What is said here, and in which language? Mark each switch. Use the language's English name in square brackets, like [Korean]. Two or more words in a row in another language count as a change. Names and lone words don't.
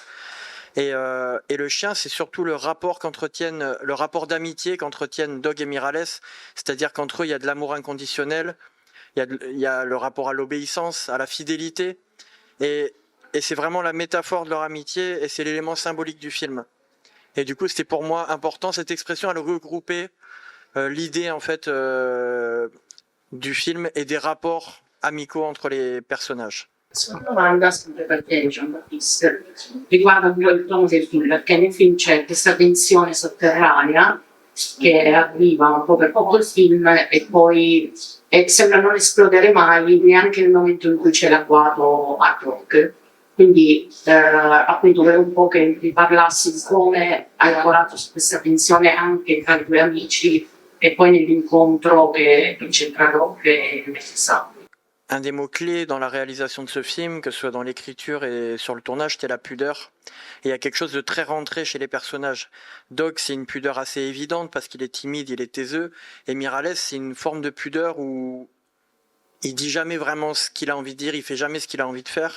[French] Et le chien, c'est surtout le rapport d'amitié qu'entretiennent Dog et Miralles, c'est-à-dire qu'entre eux, il y a de l'amour inconditionnel, il y a le rapport à l'obéissance, à la fidélité, et c'est vraiment la métaphore de leur amitié, et c'est l'élément symbolique du film. Et du coup, c'était pour moi important, cette expression, elle regroupait l'idée en fait du film et des rapports amicaux entre les personnages. [Italian] Una domanda sempre per te, Jean-Baptiste, riguarda un po' il tono del film, perché nel film c'è questa tensione sotterranea che arriva un po' per tutto il film e poi sembra non esplodere mai neanche nel momento in cui c'è l'agguato a Doc. Quindi appunto volevo un po' che vi parlassi di come hai lavorato su questa tensione anche tra i due amici e poi nell'incontro che c'è tra Doc e Messa. [French] Un des mots-clés dans la réalisation de ce film, que ce soit dans l'écriture et sur le tournage, c'était la pudeur. Et il y a quelque chose de très rentré chez les personnages. Dog, c'est une pudeur assez évidente parce qu'il est timide, il est taiseux. Et Miralles, c'est une forme de pudeur où il dit jamais vraiment ce qu'il a envie de dire, il fait jamais ce qu'il a envie de faire.